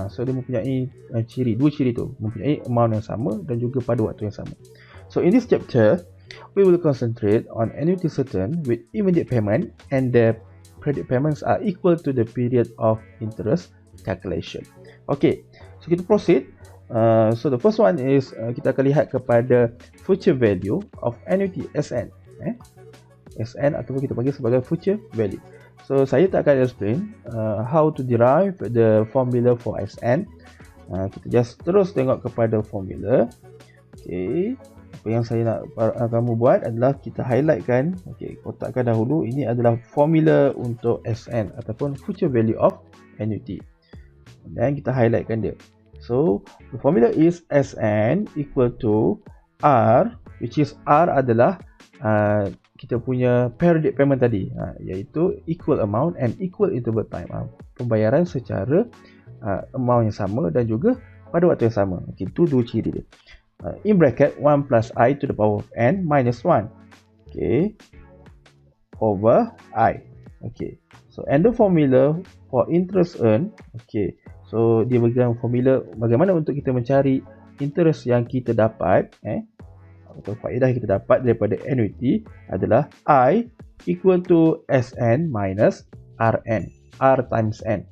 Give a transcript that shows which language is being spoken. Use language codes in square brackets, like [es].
[ms] So dia mempunyai dua ciri tu, mempunyai amount yang sama dan juga pada waktu yang sama. [en] So in this chapter, we will concentrate on annuity certain with immediate payment and the credit payments are equal to the period of interest calculation. Okay, so kita proceed. So the first one is [ms] kita akan lihat kepada [en] future value of annuity SN. SN [ms] ataupun kita panggil sebagai [en] future value. So [ms] saya tak akan [en] explain how to derive the formula for SN. [ms] Kita just terus tengok kepada formula. Okay, apa yang saya nak kamu buat adalah kita highlightkan. Okay, kotakkan dahulu. Ini adalah formula untuk SN ataupun future value of annuity. Dan kita highlightkan dia. [en] So the formula is SN equal to R, which is R [ms] adalah kita punya [en] periodic payment [ms] tadi, iaitu [en] equal amount and equal interval time. [ms] Pembayaran secara amount yang sama dan juga pada waktu yang sama. Okay, itu dua ciri dia. [en] In bracket 1 plus I to the power of n minus 1. Okay, over I. Okay, so and the formula for interest earned. [ms] Okay, so dia berikan formula bagaimana untuk kita mencari interest yang kita dapat, atau faedah yang kita dapat daripada annuity adalah I [en] equal to SN minus RN. R times N.